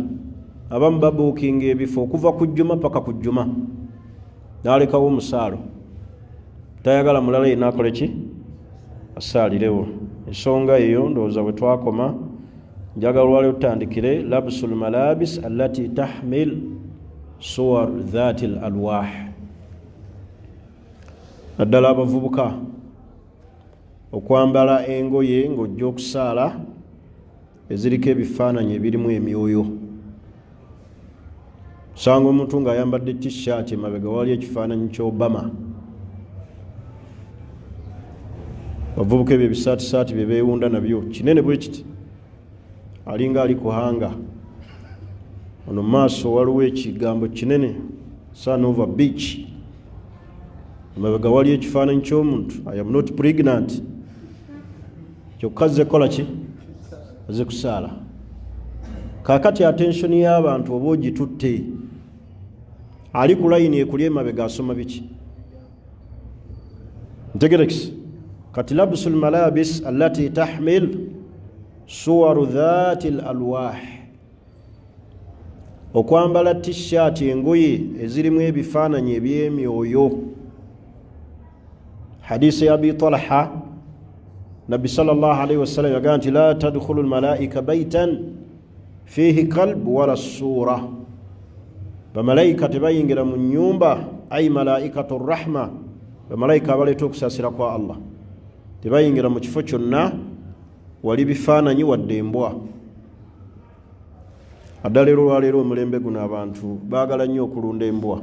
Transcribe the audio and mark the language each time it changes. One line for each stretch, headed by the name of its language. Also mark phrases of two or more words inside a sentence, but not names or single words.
Ganda: abamu babuukinga ebifo okuva ku jjuma paka ku jjuma, n'alekawo omusaalo, tayagala mulala yenna akole ki, asaalirewo. ensonga eyo ndowooza bwe twakoma, njagala olwaleero tutandikire
Arabic: لبس الملابس التي تحمل صور ذات الأرواح.
Ganda: naddala abavubuka okwambala engoye ng'ojja okusaala eziriko ebifaananyi ebirimu emyoyo. osanga omuntu ng'ayambadde t-shirt emabega wali ekifaananyi ky'Obama. bavubuka ebyo ebisaatisaati bye beewunda nabyo kinene bwe kiti, alinga ali kuhanga. ono maaso waliwo ekigambo kinene Sanova Beach, emabega wali ekifaananyi ky'omuntu.
English: I am not pregnant.
Ganda: kyokka zze kola ki, azze kusaala. kaakati attensioni y'abantu oba ogitutte, ali ku layini ekuli emabega asoma biki, ntegerekisi. kati
Arabic: لبس الملابس التي تحمل صور ذات الأرواح,
Ganda: okwambala t-shirt, engoye ezirimu ebifaananyi eby'emyoyo. hadisi ya Abi Talha, nabbi
Arabic: صلى الله عليه وسلم
Ganda: yagamba nti
Arabic: لا تدخل الملائكة بيتا فيه كلب ولا صورة,
Ganda: bamalayika tebayingira mu nyumba,
Arabic: أي ملائكة رحمة,
Ganda: bamalayika abaleeta okusaasira kwa Allah, tebayingira mu kifo kyonna wali bifaananyi wadde embwa. Addalero lwaleero omulembe guno abantu baagala nnyo okulunda embwa.